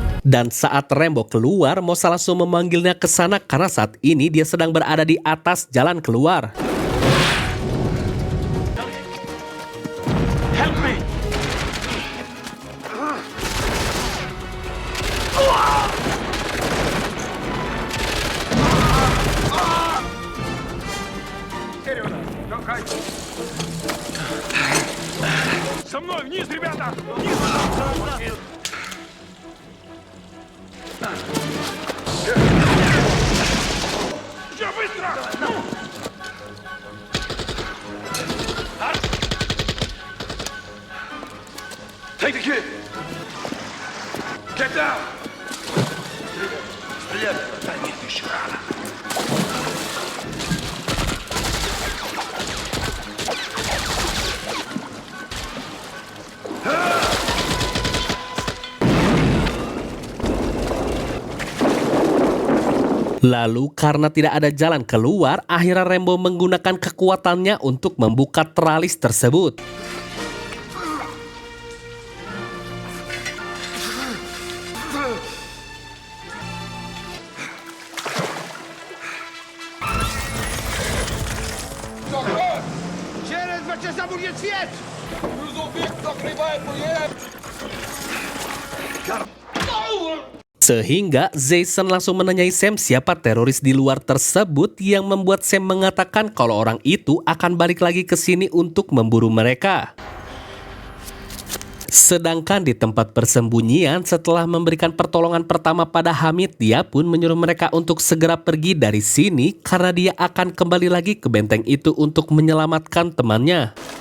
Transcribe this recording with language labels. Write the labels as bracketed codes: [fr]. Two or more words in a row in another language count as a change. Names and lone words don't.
[id] Dan saat Rambo keluar, Mosa langsung memanggilnya ke sana karena saat ini dia sedang berada di atas jalan keluar. [en] Help me! [ru] Вперед! Толкай! Со мной! Вниз, ребята! Вниз! Все, быстро! Ну! [en] Take the kid! Get down! [ru] Стрелять! Да нет, еще рано. [id] Lalu karena tidak ada jalan keluar, akhirnya Rambo menggunakan kekuatannya untuk membuka teralis tersebut. [ru] Через 2 часа будет свет! Грузовик закрывает проезд! [id] Sehingga Jason langsung menanyai Sam siapa teroris di luar tersebut yang membuat Sam mengatakan kalau orang itu akan balik lagi ke sini untuk memburu mereka. Sedangkan di tempat persembunyian setelah memberikan pertolongan pertama pada Hamid, dia pun menyuruh mereka untuk segera pergi dari sini karena dia akan kembali lagi ke benteng itu untuk menyelamatkan temannya.